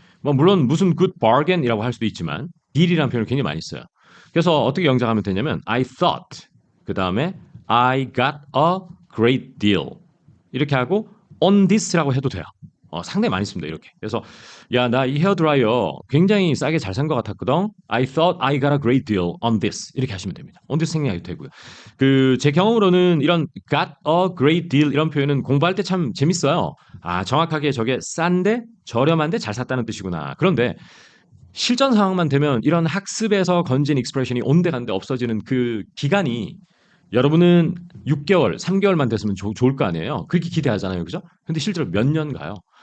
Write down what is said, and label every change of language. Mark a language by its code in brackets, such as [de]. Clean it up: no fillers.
[ko] 뭐 물론 무슨 good bargain이라고 할 수도 있지만 deal이라는 표현을 굉장히 많이 써요. 그래서 어떻게 영작하면 되냐면 I thought 그 다음에 [en] I got a great deal [ko] 이렇게 하고 on this라고 해도 돼요. 상당히 많이 씁니다. 이렇게. 그래서 야, 나 이 헤어드라이어 굉장히 싸게 잘 산 것 같았거든. [en] I thought I got a great deal on this. [ko] 이렇게 하시면 됩니다. on this 생략해도 되고요. 제 경험으로는 이런 [en] got a great deal [ko] 이런 표현은 공부할 때 참 재밌어요. 정확하게 저게 싼데 저렴한데 잘 샀다는 뜻이구나. 그런데 실전 상황만 되면 이런 학습에서 건진 익스프레션이 온데간데 없어지는 그 기간이 여러분은 6개월, 3개월만 됐으면 좋을 거 아니에요. 그렇게 기대하잖아요. 그죠? 근데 실제로 몇 년 가요.